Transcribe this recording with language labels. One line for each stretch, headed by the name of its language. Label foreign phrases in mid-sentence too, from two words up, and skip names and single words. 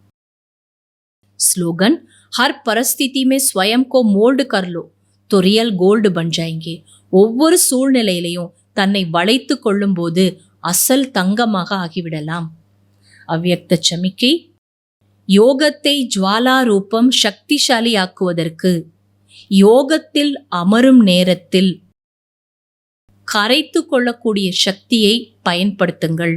Hindi: स्लोगन, हर परिस्थिति में स्वयं को मोल्ड कर लो तो
English: real gold
Hindi: बन जाएंगे.
Tamil: ஒவ்வொரு சூழ்நிலையிலையும் தன்னை வளைத்து கொள்ளும் போது அசல் தங்கமாக ஆகிவிடலாம். அவ்யக்த சமிக்கை, யோகத்தை ஜுவாலா ரூபம் சக்திசாலி ஆக்குவதற்கு யோகத்தில் அமரும் நேரத்தில் கரைத்து கொள்ளக்கூடிய சக்தியை பயன்படுத்துங்கள்.